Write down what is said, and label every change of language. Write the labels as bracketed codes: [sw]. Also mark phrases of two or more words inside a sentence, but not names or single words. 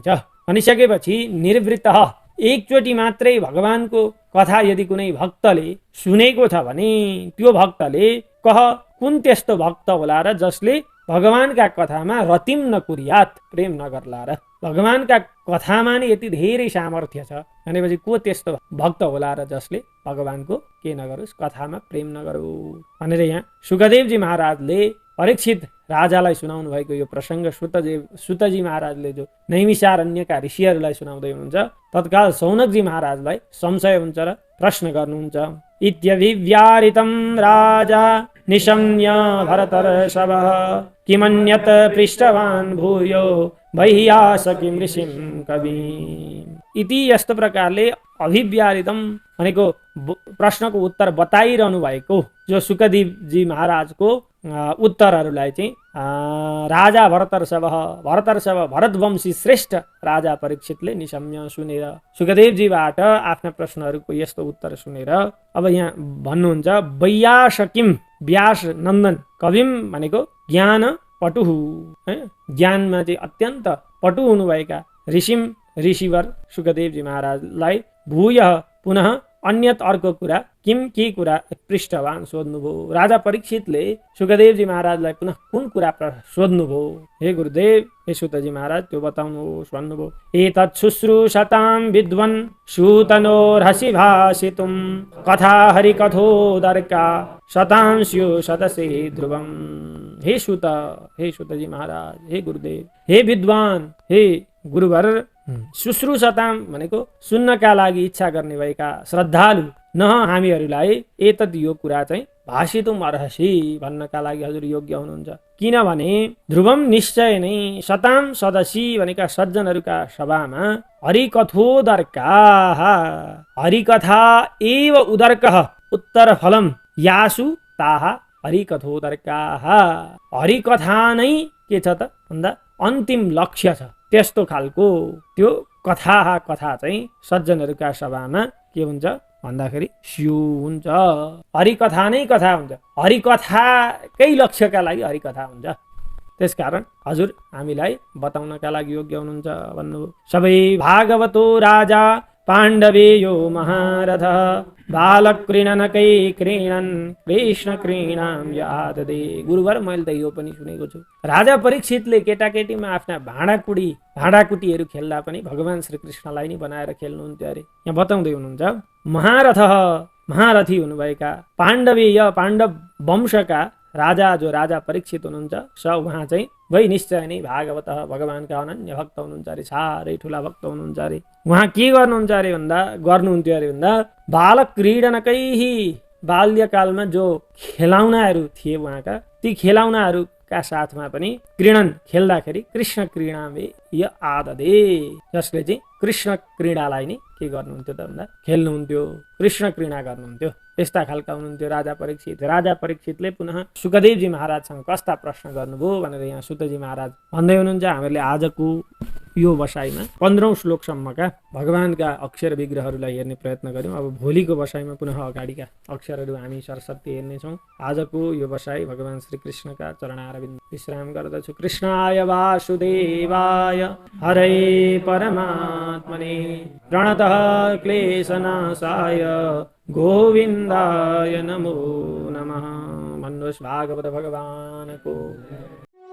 [ne] भनिसकेपछि निर्वृत्त, एकचोटि मात्रै भगवानको कथा यदि कुनै भक्तले सुनेको छ भने त्यो भक्तले कुन त्यस्तो भक्त होला र जसले भगवानका कथामा [sa] रतिम नकुर्यात्, [ne] प्रेम नगर्ला र, भगवानका कथामा नै यति धेरै सामर्थ्य छ भनेपछि को त्यस्तो भक्त होला र जसले भगवानको के नगरोस्? कथामा प्रेम नगरोस् भनेर यहाँ सुखदेवजी महाराजले परीक्षित राजालाई सुनाउनु भएको यो प्रसङ्ग सुतजी महाराजले जो नैमिषारण्यका ऋषिहरूलाई सुनाउँदै हुनुहुन्छ, तत्काल सौनकजी महाराजलाई संशय हुन्छ र प्रश्न गर्नुहुन्छ। [sa] इत्यभिव्यारितं राजा निशम्य भरतर्षभः किमन्यत् पृष्ठवान् भूयो वह्यास किं ऋषिं कविम्। [ne] इति यस्तो प्रकारले अभिव्यारितम भनेको प्रश्नको उत्तर बताइरहनु भएको जो सुकदेवजी महाराजको उत्तरहरूलाई चाहिँ राजा भरतर्षभ भरतवंशी श्रेष्ठ राजा परीक्षितले निशम्य सुनेर सुकदेवजीबाट आफ्ना प्रश्नहरूको यस्तो उत्तर सुनेर अब यहाँ भन्नुहुन्छ वैयास किम, व्यास नन्दन, कविम भनेको ज्ञान पटुहु, ज्ञानमा चाहिँ अत्यन्त पटु हुनुभएका ऋषिवर सुकदेवजी महाराजलाई भूय पुनः अन्यत अर्को कुरा किम के कुरा पृष्ठवान सोध्नुभयो। राजा परीक्षितले सुकदेवजी महाराजलाई पुनः कुन कुरा सोध्नुभयो। हे गुरुदेव, हे सुतजी महाराज त्यो बताउनुहोस् भन्नुभयो। [sa] एतत् शुश्रूषतां विद्वन् सूतनोर्हसि भाषितुं कथा हरिकथोदर्का शतां स्युः सदसे ध्रुवम्। [ne] हे सुतजी महाराज, हे गुरुदेव, हे विद्वान, हे गुरुवर, शुश्रूषताम भनेको सुन्नका लागि इच्छा गर्ने भएका श्रद्धालु न हामीहरूलाई एतत् यो कुरा चाहिँ भाषितुम अर्हसि भन्नका लागि हजुर योग्य हुनुहुन्छ। किनभने ध्रुवम निश्चय नै शताम सदसी भनेका सज्जनहरूका सभामा हरिकथोदर्काः, [sa] हरिकथा एव उदर्कः उत्तरफलम यासु ताः हरिकथोदर्काः। [ne] हरिकथा नै के छ त भन्दा अन्तिम लक्ष्य छ। त्यस्तो खालको त्यो कथा चाहिँ सज्जनहरूका सभामा के हुन्छ भन्दाखेरि स्यु हुन्छ। हरिकथा नै कथा हुन्छ, हरिकथाकै लक्ष्यका लागि हरिकथा हुन्छ। त्यसकारण हजुर हामीलाई बताउनका लागि योग्य हुनुहुन्छ भन्नुभयो। [sa] सबै भागवतो राजा पाण्डवेयो महारथ बालक्रीडनकै क्रीडन् कृष्ण क्रीडां याददे। [ne] गुरुवर, मैले त यो पनि सुनेको छु। राजा परीक्षितले केटाकेटीमा आफ्ना भाँडाकुटीहरू खेल्दा पनि भगवान श्रीकृष्णलाई नै बनाएर खेल्नुहुन्थ्यो अरे। यहाँ बताउँदै हुनुहुन्छ महारथी हुनुभएका पाण्डवेय पाण्डव वंशका राजा जो राजा परीक्षित हुनुहुन्छ उहाँ चाहिँ वै निश्चय नै भागवत भगवानका अनन्य भक्त हुनुहुन्छ अरे, साह्रै ठुला भक्त हुनुहुन्छ अरे। उहाँ के गर्नुहुन्थ्यो अरे भन्दा बालक क्रीडनकै, बाल्यकालमा जो खेलाउनाहरू थिए उहाँका, ती खेलाउनाहरूका साथमा पनि क्रीडन खेल्दाखेरि कृष्ण क्रीडामे य आददे, जसले चाहिँ कृष्ण क्रीडालाई नै के गर्नुहुन्थ्यो त भन्दा खेल्नुहुन्थ्यो, कृष्ण क्रीडा गर्नुहुन्थ्यो। यस्ता खालका हुनुहुन्थ्यो राजा परीक्षित। राजा परीक्षितले पुनः सुकदेवजी महाराजसँग कस्ता प्रश्न गर्नुभयो भनेर यहाँ सुतजी महाराज भन्दै हुनुहुन्छ। हामीले आजको यो बसाइमा 15औं श्लोकसम्मका भगवानका अक्षर विग्रहहरूलाई हेर्ने प्रयत्न गर्यौं। अब भोलिको बसाइमा पुनः अगाडिका अक्षरहरू हामी सरस्वती हेर्नेछौँ। आजको यो बसाइ भगवान श्रीकृष्णका चरणारविन्द विश्राम गर्दछु। [sa] कृष्णाय वासुदेवाय हरे परमात्मने प्रणतः क्लेशनाशाय गोविन्दाय नमो नमः। [ne] भन्नुहोस् भागवत भगवानको